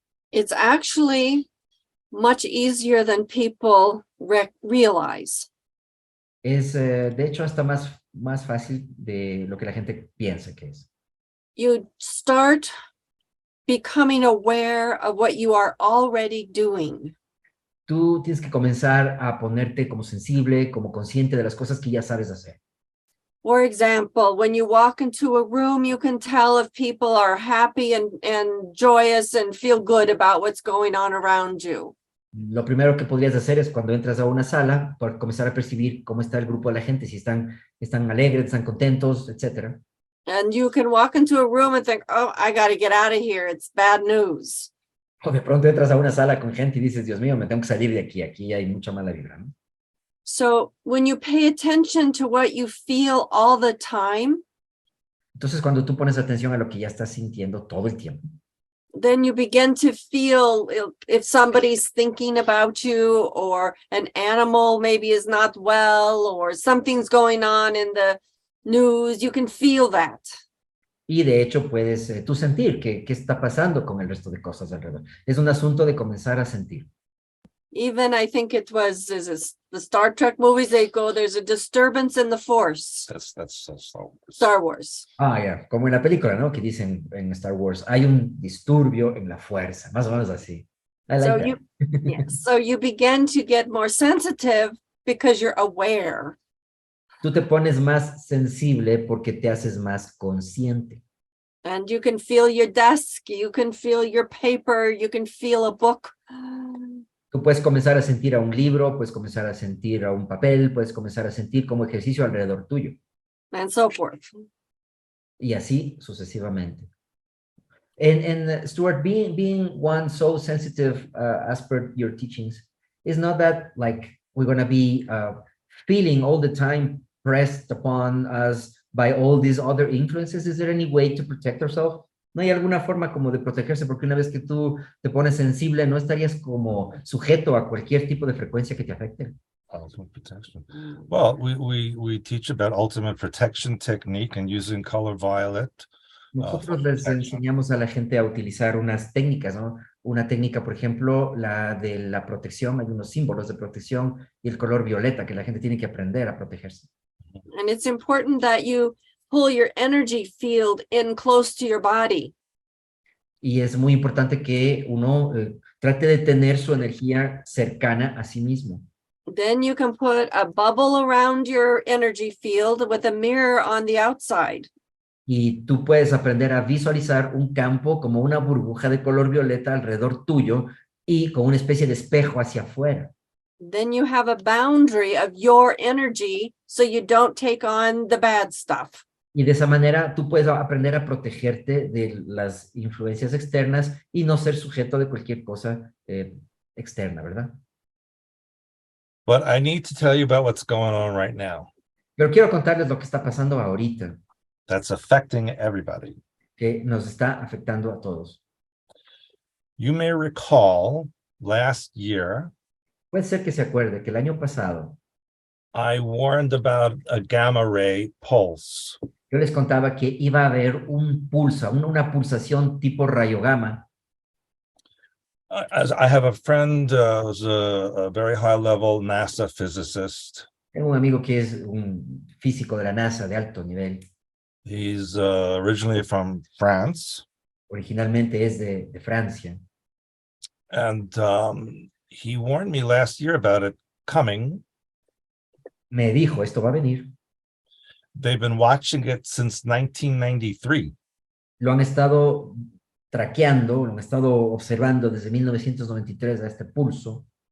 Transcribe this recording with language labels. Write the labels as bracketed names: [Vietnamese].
[English] It's actually much easier than people realize. [Spanish] Es, de hecho, hasta más fácil de lo que la gente piensa que es. [English] You start becoming aware of what you are already doing. [Spanish] Tú tienes que comenzar a ponerte como sensible, como consciente de las cosas que ya sabes hacer. [English] For example, when you walk into a room, you can tell if people are happy and joyous and feel good about what's going on around you. [Spanish] Lo primero que podrías hacer es cuando entras a una sala, por comenzar a percibir cómo está el grupo de la gente, si están alegres, están contentos, etcétera. [English] And you can walk into a room and think, oh, I got to get out of here. It's bad news. [Spanish] O de pronto entras a una sala con gente y dices, Dios mío, me tengo que salir de aquí, aquí hay mucha mala vibra, ¿no? [English] So when you pay attention to what you feel all the time, [Spanish] Entonces, cuando tú pones atención a lo que ya estás sintiendo todo el tiempo, [English] then you begin to feel if somebody's thinking about you, or an animal maybe is not well, or something's going on in the news, you can feel that. [Spanish] y de hecho puedes tú sentir qué está pasando con el resto de cosas alrededor. Es un asunto de comenzar a sentir. [English] Even I think it was the Star Trek movies, they go, there's a disturbance in the force. That's Star Wars. [Spanish] Ah, ya, como en la película, ¿no? Que dicen en Star Wars, hay un disturbio en la fuerza, más o menos así. [English] I like So that. yes, so you begin to get more sensitive because you're aware. [Spanish] Tú te pones más sensible porque te haces más consciente. [English] And you can feel your desk, you can feel your paper, you can feel a book. [Spanish] Tú puedes comenzar a sentir a un libro, puedes comenzar a sentir a un papel, puedes comenzar a sentir como ejercicio alrededor tuyo. [English] And so forth. [Spanish] Y así sucesivamente. [English] And Stuart, being one so sensitive as per your teachings, is not that like we're going to be feeling all the time pressed upon us by all these other influences? Is there any way to protect ourselves? [Spanish] ¿No hay alguna forma como de protegerse? Porque una vez que tú te pones sensible, ¿no estarías como sujeto a cualquier tipo de frecuencia que te afecte? [English] ultimate protection. Well, we teach about ultimate protection technique and using color violet. [Spanish] Nosotros les enseñamos a la gente a utilizar unas técnicas, ¿no? Una técnica, por ejemplo, la de la protección, hay unos símbolos de protección y el color violeta que la gente tiene que aprender a protegerse. [English] And it's important that you pull your energy field in close to your body. [Spanish] Y es muy importante que uno trate de tener su energía cercana a sí mismo. [English] Then you can put a bubble around your energy field with a mirror on the outside. [Spanish] Y tú puedes aprender a visualizar un campo como una burbuja de color violeta alrededor tuyo y con una especie de espejo hacia afuera. [English] Then you have a boundary of your energy so you don't take on the bad stuff. [Spanish] Y de esa manera tú puedes aprender a protegerte de las influencias externas y no ser sujeto de cualquier cosa externa, ¿verdad? [English] But I need to tell you about what's going on right now. [Spanish] Pero quiero contarles lo que está pasando ahorita, [English] That's affecting everybody. [Spanish] que nos está afectando a todos. [English] You may recall last year, [Spanish] Puede ser que se acuerde que el año pasado [English] I warned about a gamma ray pulse. [Spanish] yo les contaba que iba a haber un pulso, una pulsación tipo rayo gamma. [English] As I have a friend who's a very high level NASA physicist. [Spanish] Tengo un amigo que es un físico de la NASA de alto nivel. [English] He's originally from France. [Spanish] Originalmente es de Francia. [English] And he warned me last year about it coming. [Spanish] Me dijo, esto va a venir. [English] They've been watching it since 1993. [Spanish] Lo han estado traqueando, lo han estado observando desde 1993 a este pulso.